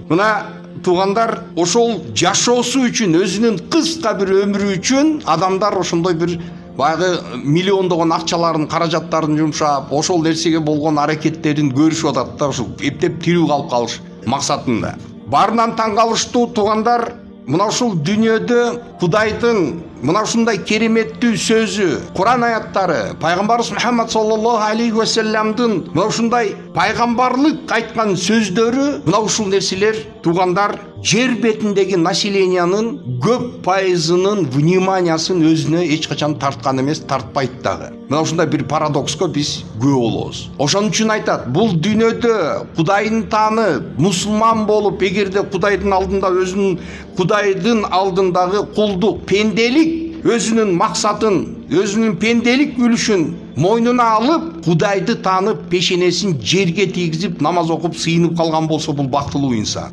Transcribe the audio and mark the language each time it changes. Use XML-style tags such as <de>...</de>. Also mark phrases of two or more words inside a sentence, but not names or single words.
<ky>Мына туугандар, ошол жашоосу үчүн, өзүнүн кыска бир өмүрү үчүн адамдар ошондой бир баягы миллиондогон акчаларын, каражаттарын жумшап, ошол нерсеге болгон аракеттерин көрүшүп атат да, ошол эптеп тирүү калып калыш максатында. Барынан таң калыштуу туугандар, мына ушул дүйнөдө Кудайдын мына ушундай кереметтүү сөзү, Куран аяттары, пайгамбарыбыз Мухаммад</ky> <ar>صلى الله عليه وسلم</ar> <ky>мына ушундай пайгамбарлык айткан сөздөрү, мына ушул нерселер туугандар жер бетиндеги населениянын көп пайызынын вниманиясын өзүнө эч качан тарткан эмес, тартпайт дагы. Мына ушундай бир парадокско биз күбө болобуз. Ошон үчүн айтат, бул дүйнөдө Кудайдын таанып, мусулман болуп, эгерде Кудайдын алдында өзүнүн Кудайдын алдындагы кулдук, пенделик өзүнүн максатын, өзүнүн пенделик үлүшүн мойнуна алып, Кудайды таанып, пешенесин жерге тийгизип, намаз окуп, сыйынып калган болсо, бул бактылуу инсан.</ky>